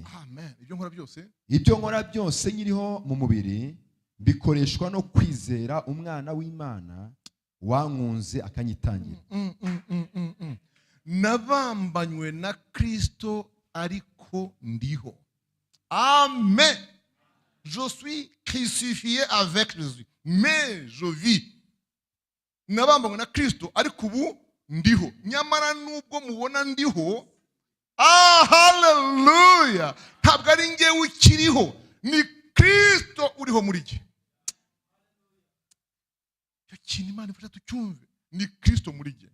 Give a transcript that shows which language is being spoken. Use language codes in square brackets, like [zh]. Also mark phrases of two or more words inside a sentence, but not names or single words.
[rw] Amen. Ibyo nkora byose nyiriho mu mubiri bikoreshwa no kwizera umwana w'Imana wankunze akanyitangira. Nabambanywe na Kristo ariko ndiho. Amen. [fr] Je suis crucifié avec Jésus, mais je vis. [rw] Nabambanywe na Kristo ariko ubu ndiho. Nyamara nubwo mubona ndiho, hallelujah, ntabwo ari njyewe ukiriho, ni Kristo uriho muri jye. Kintu Imana ifasha tucyumve, ni Kristo muri jye.